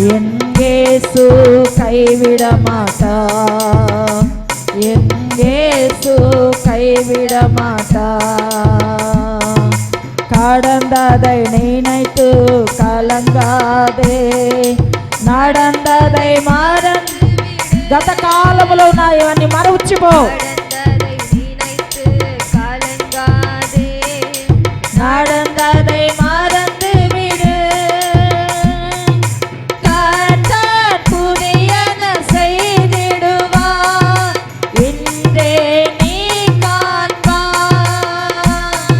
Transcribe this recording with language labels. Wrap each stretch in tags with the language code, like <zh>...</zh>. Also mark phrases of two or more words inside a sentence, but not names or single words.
<ta>என் இயேசு கைவிட மாட்டார், என் இயேசு கைவிட மாட்டார். கடந்ததை நினைத்து கலங்காதே, நடந்ததை மறந்து.</ta> <te>గత కాలములో ఉన్నాయని మరచిపో.</te> <ta>நடந்ததை நினைத்து கலங்காதே, நடந்ததை மறந்து விடு. கர்த்தர் புதியன செய்திடுவார், இன்றே நீ காண்பாய்.</ta>